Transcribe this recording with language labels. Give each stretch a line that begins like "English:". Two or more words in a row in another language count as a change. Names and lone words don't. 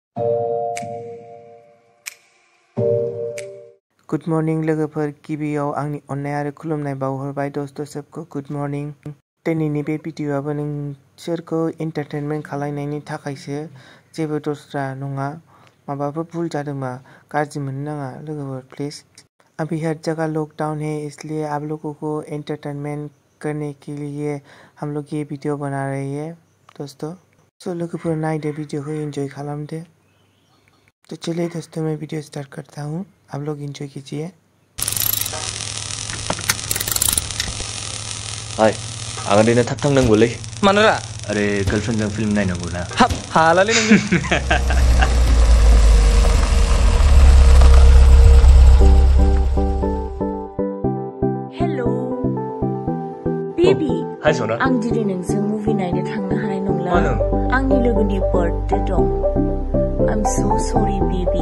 English: good morning
Bodo: लोगोफोर, गिबियाव आंनि अननाय आरो खुलुमनाय बावहरबाय दोस्त सबखौ
English: good morning.
Bodo: दिनैनि बे भिडिअ'आबो नोंसोरखौ एन्टारटेनमेन्ट खालामनायनि थाखायसो, जेबो दस्रा नङा। माबाफोर भुल जादोंबा गाज्रि मोननो नाङा लोगोफोर प्लिज।
Hindi: अभी हर जगह लॉकडाउन है, इसलिए आप लोगों को एंटरटेनमेंट करने के लिए हम लोग ये वीडियो बना रहे हैं दोस्तों।
Bodo: सो लोगोफोर नायदो,
Hindi: वीडियो को
Bodo: एंजॉय खालामदो।
Hindi: तो चलिए दोस्तों, मैं वीडियो स्टार्ट करता हूँ, आप लोग एंजॉय कीजिए।
Bodo: हाय, आं दिनै थाब थांनांगौलै। मानोरा? अरे गार्लफ्रेन्डजों फिल्म नायनांगौ ना। हाब हालालै नोंजों।
English: हेलो बेबी।
Bodo: हाय सना। आं दिनै नोंजों मुभि नायनो थांनो हानाय नंला। मानो? आंनि लोगोनि बार्थडे दं।
English: I'm so sorry baby.